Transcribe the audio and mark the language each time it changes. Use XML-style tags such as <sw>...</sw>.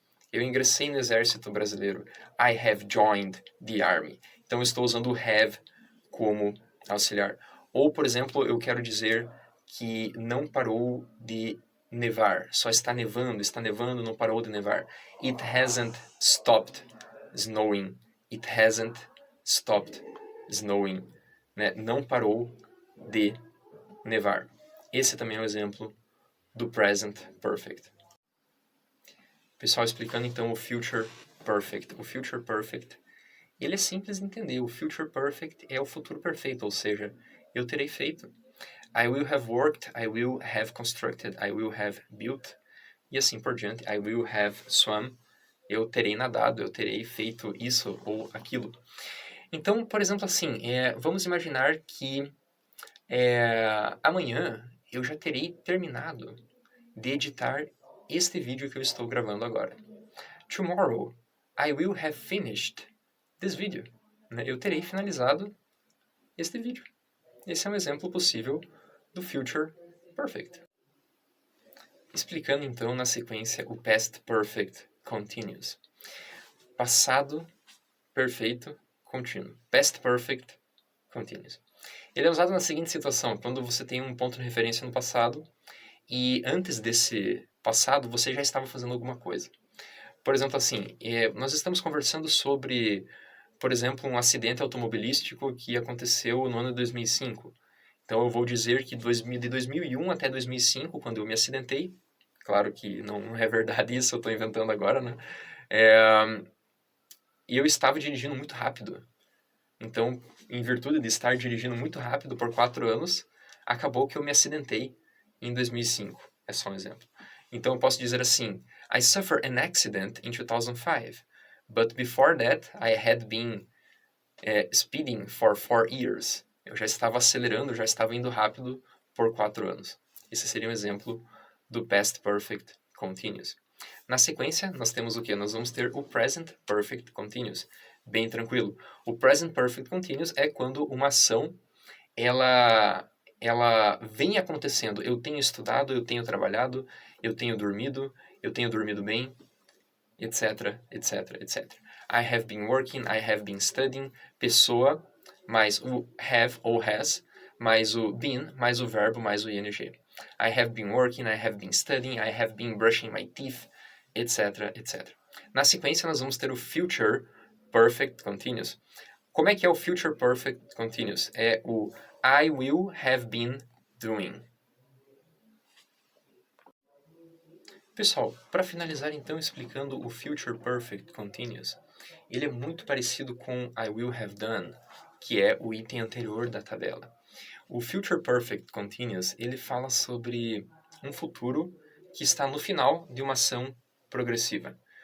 <pt>Eu ingressei no exército brasileiro.</pt> <en>I have joined the army.</en> <pt>Então eu estou usando o have como auxiliar. Ou, por exemplo, eu quero dizer que não parou de nevar. Só está nevando, não parou de nevar.</pt> <en>It hasn't stopped snowing. It hasn't stopped snowing.</en> <pt>Né? Não parou de nevar. Esse também é um exemplo do present perfect. Pessoal, explicando então o future perfect. O future perfect, ele é simples de entender. O future perfect é o futuro perfeito, ou seja, eu terei feito.</pt> <en>I will have worked, I will have constructed, I will have built,</en> <pt>e assim por diante.</pt> <en>I will have swum,</en> <pt>eu terei nadado, eu terei feito isso ou aquilo. Então, por exemplo, assim, vamos imaginar que amanhã eu já terei terminado de editar este vídeo que eu estou gravando agora.</pt> <en>Tomorrow, I will have finished this video.</en> <pt>Eu terei finalizado este vídeo. Esse é um exemplo possível do future perfect. Explicando então na sequência o past perfect continuous. Passado perfeito contínuo.</pt> <en>Past perfect continuous.</en> <pt>Ele é usado na seguinte situação, quando você tem um ponto de referência no passado e antes desse passado você já estava fazendo alguma coisa. Por exemplo, assim, nós estamos conversando sobre, por exemplo, um acidente automobilístico que aconteceu no ano de 2005. Então, eu vou dizer que de 2001 até 2005, quando eu me acidentei, claro que não é verdade isso, eu estou inventando agora, né? E eu estava dirigindo muito rápido. Então, em virtude de estar dirigindo muito rápido por 4 anos, acabou que eu me acidentei em 2005. É só um exemplo. Então, eu posso dizer assim,</pt> <en>I suffered an accident in 2005, but before that, I had been speeding for 4 years.</en> <pt>Eu já estava acelerando, já estava indo rápido por 4 anos. Esse seria um exemplo do past perfect continuous. Na sequência, nós temos o que? Nós vamos ter o present perfect continuous. Bem tranquilo. O present perfect continuous é quando uma ação ela vem acontecendo. Eu tenho estudado, eu tenho trabalhado, eu tenho dormido bem, etc, etc, etc.</pt> <en>I have been working, I have been studying,</en> <pt>pessoa, mais o have ou has, mais o been, mais o verbo, mais o ing.</pt> <en>I have been working, I have been studying, I have been brushing my teeth, etc, etc.</en> <pt>Na sequência, nós vamos ter o future perfect continuous. Como é que é o future perfect continuous?</pt> <en>É o I will have been doing.</en> <pt>Pessoal, para finalizar então explicando o Future Perfect Continuous, ele é muito parecido com</pt> <en>I will have done,</en> <pt>que é o item anterior da tabela. O Future Perfect Continuous, ele fala sobre um futuro que está no final de uma ação progressiva.</pt>